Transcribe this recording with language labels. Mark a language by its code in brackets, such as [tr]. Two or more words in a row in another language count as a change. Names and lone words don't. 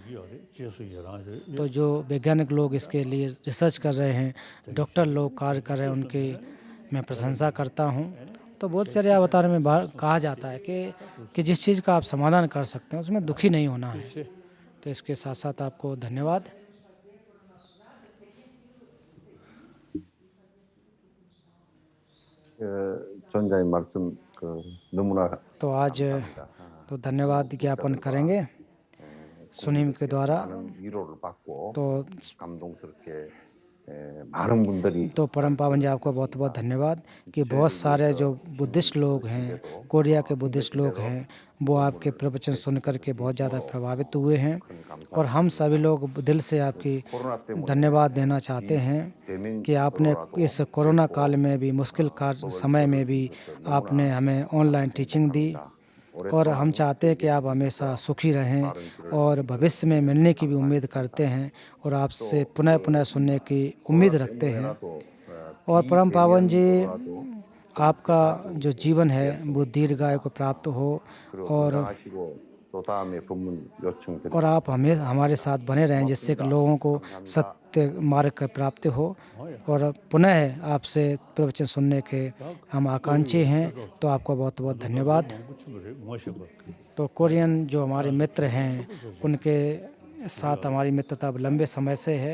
[hi] तो जो वैज्ञानिक लोग इसके लिए रिसर्च कर रहे हैं, डॉक्टर लोग कार्य कर रहे हैं, उनकी मैं प्रशंसा करता हूँ। तो बहुत सारे अवतार में कहा जाता है कि जिस चीज़ का आप समाधान कर सकते हैं उसमें दुखी नहीं होना है। तो इसके साथ साथ आपको धन्यवाद। [ko] 전자님 말씀 너무나 [hi] तो आज तो धन्यवाद ज्ञापन करेंगे सुनीम के द्वारा। [ko] 많은 위로를 받고 [hi] तो [ko] 감동스럽게 많은 분들이 [hi] तो परम पावन जी आपको बहुत बहुत धन्यवाद कि बहुत सारे जो बुद्धिस्ट लोग हैं, कोरिया के बुद्धिस्ट लोग हैं, वो आपके प्रवचन सुन करके बहुत ज़्यादा प्रभावित हुए हैं। और हम सभी लोग दिल से आपकी धन्यवाद देना चाहते हैं कि आपने इस कोरोना काल में भी, मुश्किल समय में भी आपने हमें [en] online teaching [hi] दी। और हम चाहते हैं कि आप हमेशा सुखी रहें और भविष्य में मिलने की भी उम्मीद करते हैं और आपसे पुनः पुनः सुनने की उम्मीद रखते हैं। और परम पावन जी, आपका जो जीवन है वो दीर्घायु को प्राप्त हो और [ko] 또 다음에 법문 요청드립니다. [hi] और आप हमारे साथ बने रहें, जिससे कि लोगों को सत्य मार्ग की प्राप्ति हो। और पुनः आपसे प्रवचन सुनने के हम आकांक्षी हैं। तो आपको बहुत बहुत धन्यवाद। तो कोरियन जो हमारे मित्र हैं, उनके साथ हमारी मित्रता लंबे समय से है।